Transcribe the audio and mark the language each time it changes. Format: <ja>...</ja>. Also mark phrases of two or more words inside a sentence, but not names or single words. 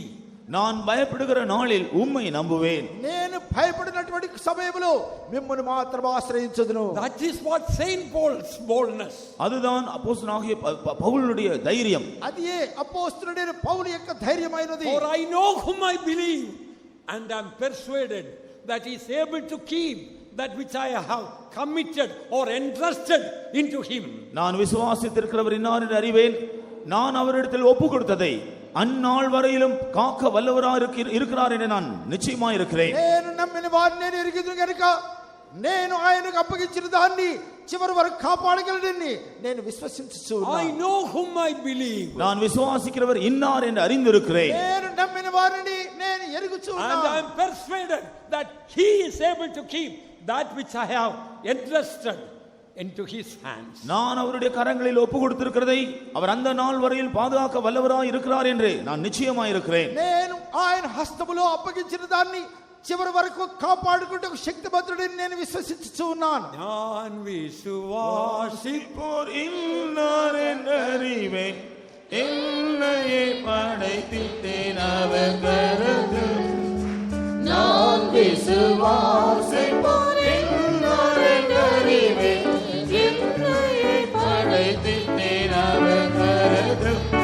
<ta>நான் பயப்படுகிற நாளில் உம்மை நம்புவேன்.</ta> <te>నేను భయపడినటువంటి సమయంలో మిమ్మల్ని మాత్రం ఆశ్రయించుదును.</te> <en>That is what Saint Paul's boldness.</en> <ta>அதுதான் அப்போஸ்தலனாகிய பவுலுடைய தைரியம்.</ta> <te>అదే అపోస్తలుడైన పౌలు యొక్క ధైర్యమైనది.</te> <en>For I know whom I believe and am persuaded that he is able to keep that which I have committed or entrusted into him.</en> <ta>நான் விசுவாசித்திருக்கிறவர் இன்னார் என்று அறிவேன், நான் அவரிடத்தில் ஒப்பு கொடுத்ததை அந்நாள் வரையிலும் காக்க வல்லவராக இருக்கிறார் என்று நான் நிச்சயமாக இருக்கிறேன்.</ta> <te>నేను నమ్మిన వారిని నేను ఎరిగిదును గనుక నేను ఆయనకు అప్పగించిన దాన్ని చివరి వరకు కాపాడగలనని నేను విశ్వసించుచున్నాను.</te> <en>I know whom I believe.</en> <ta>நான் விசுவாசிக்கிறவர் இன்னார் என்று அறிந்திருக்கிறேன்.</ta> <te>నేను నమ్మిన వారిని నేను ఎరుగుచున్నాను.</te> <en>And I am persuaded that he is able to keep that which I have entrusted into his hands.</en> <ta>நான் அவருடைய கரங்களில் ஒப்பு கொடுத்திருக்கிறதை அவர் அந்த நாள் வரையில் பாதுகாக்க வல்லவராய் இருக்கிறார் என்று நான் நிச்சயமாக இருக்கிறேன்.</ta> <te>నేను ఆయన హస్తములో అప్పగించిన దాన్ని చివరి వరకు కాపాడుకుంటూ శక్తిమంతుడని నేను విశ్వసించుచు ఉన్నాను.</te> <ta>நான் விசுவாசிப்போர் இன்னார் என்று அறிவேன், என்னையே படைத்திட்டேன் அவர் கரத்தில். நான் விசுவாசிப்போர் இன்னார் என்று அறிவேன், என்னையே படைத்திட்டேன் அவர் கரத்தில்.</ta>